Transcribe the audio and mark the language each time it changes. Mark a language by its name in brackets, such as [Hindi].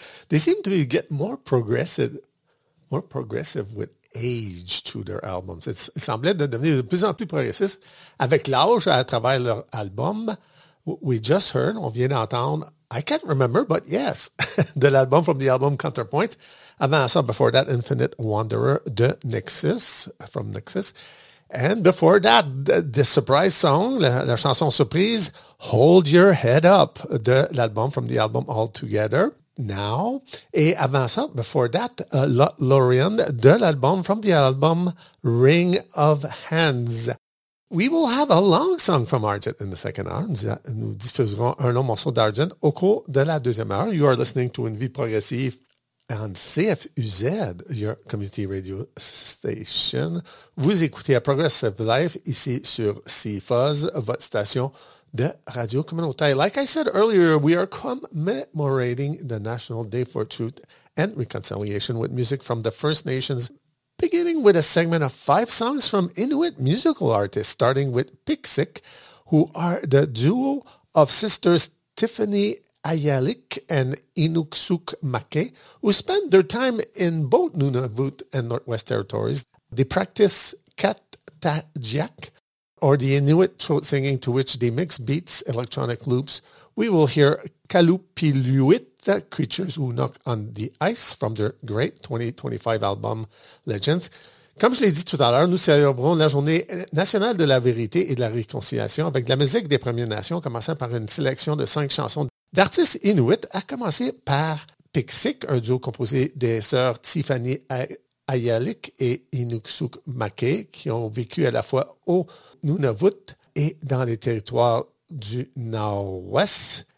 [English] They seem to be getting more progressive with age to their albums. [French] It semblait de devenir de plus en plus progressiste avec l'âge à travers leur album. [English] We just heard, [French] on vient d'entendre, [English] I can't remember, but yes, [French] de l'album [English] from the album Counterpoint. [French] Avant ça, [English] before that, Infinite Wanderer de Nexus, from Nexus. And before that, the surprise song, [French] la chanson surprise, [English] Hold Your Head Up, [French] de l'album [English] from the album All Together. Now, [French] et avant ça, [English] before that, Lorian [French] de l'album [English] from the album Ring of Hands. We will have a long song from Argent in the second hour. [French] Nous diffuserons un long morceau d'Argent au cours de la deuxième heure. [English] You are listening to Une Vie Progressive on CFUZ, your community radio station. [French] Vous écoutez à Progressive Life ici sur CFUZ, votre station de radio communautaire. [English] Like I said earlier, we are commemorating the National Day for Truth and Reconciliation with music from the First Nations, beginning with a segment of five songs from Inuit musical artists, starting with Piksik, who are the duo of sisters Tiffany Ayalik and Inuksuk Make, who spend their time in both Nunavut and Northwest Territories. They practice Kat-ta-jiak, or the Inuit throat singing, to which they mix beats, electronic loops. We will hear Kalupiluit, the Creatures Who Knock on the Ice, from their great 2025 album, Legends. [French] Comme je l'ai dit tout à l'heure, nous célébrons la Journée nationale de la vérité et de la réconciliation avec de la musique des Premières Nations, commençant par une sélection de cinq chansons d'artistes Inuit, à commencer par Piksik, un duo composé des sœurs Tiffany Ayalik et Inuksuk Make, qui ont vécu à la fois au Nunavut et dans les territoires du Nord-Ouest.